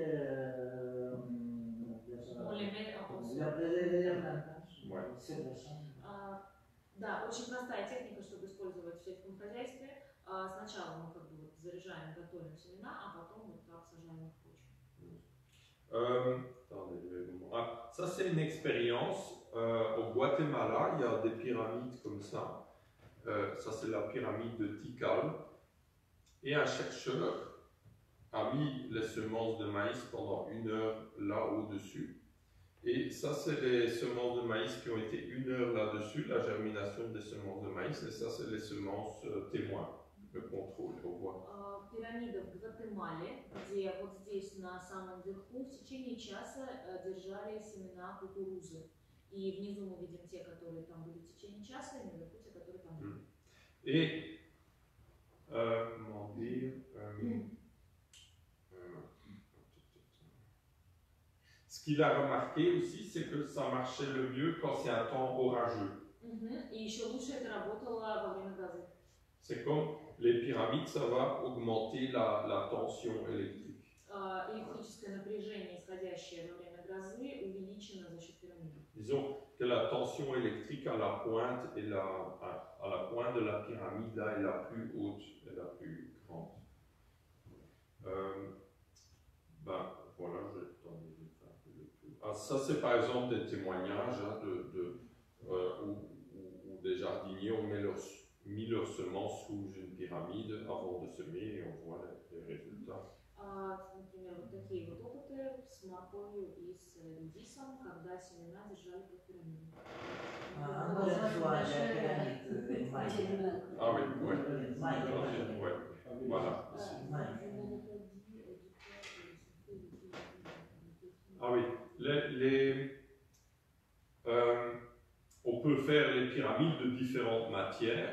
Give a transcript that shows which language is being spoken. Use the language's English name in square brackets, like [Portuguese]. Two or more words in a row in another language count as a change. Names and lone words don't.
[French] On les met en le plantage. Ouais. Sur le champ. [Russian] Да, очень простая техника, чтобы использовать в сельском хозяйстве. Сначала мы как бы вот заряжаем, готовим семена, а потом вот так сажаем их в почву. [French] Ça c'est une expérience. Au Guatemala, il y a des pyramides comme ça. Ça c'est la pyramide de Tikal. Et un chercheur a mis les semences de maïs pendant 1 heure là au-dessus. Et ça c'est les semences de maïs qui ont été 1 heure là-dessus, la germination des semences de maïs. Et ça c'est les semences témoins, le contrôle au voit. [Russian] Пирамида в Гватемале, где вот здесь на самом верху в течение часа держали семена кукурузы. И внизу мы видим те, которые там были в течение часа, и наверху те, которые там были. [French] Et, comment dire, ce qu'il a remarqué aussi, c'est que ça marchait le mieux quand c'est un temps orageux. [Russian] И еще лучше это работало во время грозы. [French] C'est comme les pyramides, ça va augmenter la tension électrique. [Russian] Электрическое напряжение, исходящее во время грозы, увеличено за счет пирамиды. [French] Disons que la tension électrique à la pointe, à la pointe de la pyramide là est la plus haute et la plus grande. Ben voilà, je vais tenter de faire. Ça, c'est par exemple des témoignages hein, où des jardiniers ont mis leurs semences sous une pyramide avant de semer et on voit les résultats. [Russian] Например, вот такие вот опыты с морковью и с редисом, когда семена держали под пирамидой. [French] Encore une fois, la pyramide Maïa. Ah oui, oui. Maïa. Ouais. Voilà. Ah oui, on peut faire les pyramides de différentes matières.